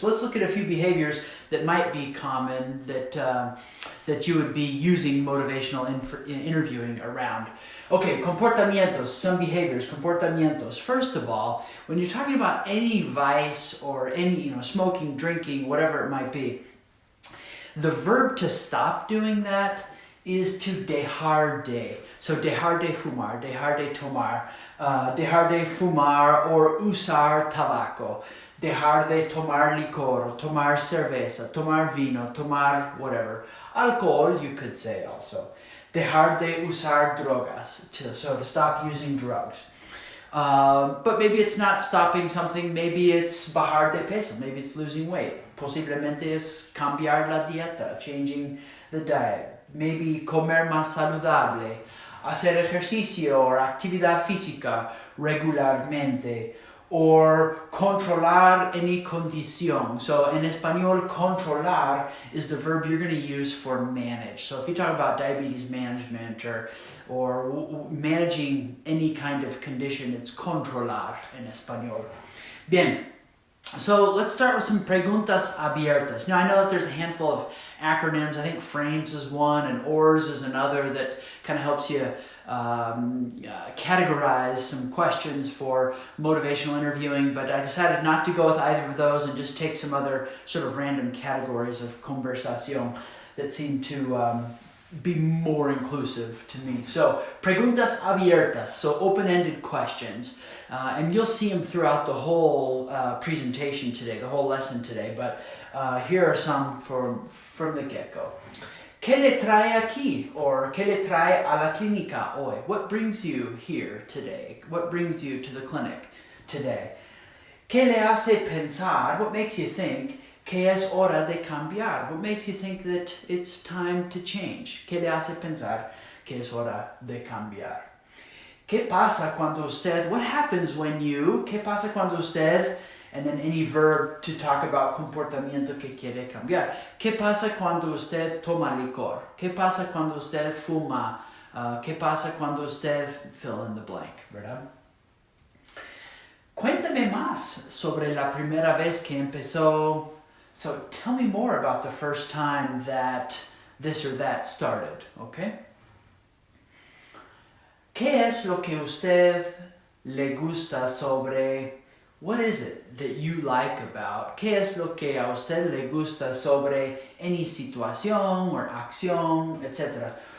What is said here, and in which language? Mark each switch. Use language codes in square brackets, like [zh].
[en] So let's look at a few behaviors that might be common that you would be using motivational interviewing around. Okay, comportamientos, some behaviors, comportamientos. First of all, when you're talking about any vice or any, smoking, drinking, whatever it might be, the verb to stop doing that is to [es] dejar de. So dejar de fumar, dejar de tomar, dejar de fumar or usar tabaco, dejar de tomar licor, tomar cerveza, tomar vino, tomar whatever. [en] Alcohol, you could say also. [es] Dejar de usar drogas, [en] so to stop using drugs. But maybe it's not stopping something, maybe it's [es] bajar de peso, [en] maybe it's losing weight. [es] Posiblemente es cambiar la dieta, [en] changing the diet. [es] Maybe comer más saludable, hacer ejercicio or actividad física regularmente, or controlar any condición. [en] So in español, controlar is the verb you're going to use for manage. So if you talk about diabetes management or managing any kind of condition, it's controlar in español. [es] Bien. [en] So let's start with some [es] preguntas abiertas. [en] Now I know that there's a handful of acronyms. I think FRAMES is one and ORS is another that kind of helps you categorize some questions for motivational interviewing, but I decided not to go with either of those and just take some other sort of random categories of conversación that seem to be more inclusive to me. So, [es] preguntas abiertas, [en] so open-ended questions. And you'll see them throughout the whole presentation today, the whole lesson today, but here are some from the get-go. [es] ¿Qué le trae aquí? Or ¿qué le trae a la clínica hoy? [en] What brings you here today? What brings you to the clinic today? [es] ¿Qué le hace pensar? [en] What makes you think [es] que es hora de cambiar? [en] What makes you think that it's time to change? [es] ¿Qué le hace pensar que es hora de cambiar? ¿Qué pasa cuando usted? [en] What happens when you? [es] ¿Qué pasa cuando usted? [en] And then any verb to talk about [es] comportamiento que quiere cambiar. ¿Qué pasa cuando usted toma licor? ¿Qué pasa cuando usted fuma? ¿Qué pasa cuando usted [en] fill in the blank, [es] ¿verdad? Cuéntame más sobre la primera vez que empezó. [en] So tell me more about the first time that this or that started, okay? [es] ¿Qué es lo que usted le gusta sobre? [en] What is it that you like about? [es] ¿Qué es lo que a usted le gusta sobre any situación or acción, etc.?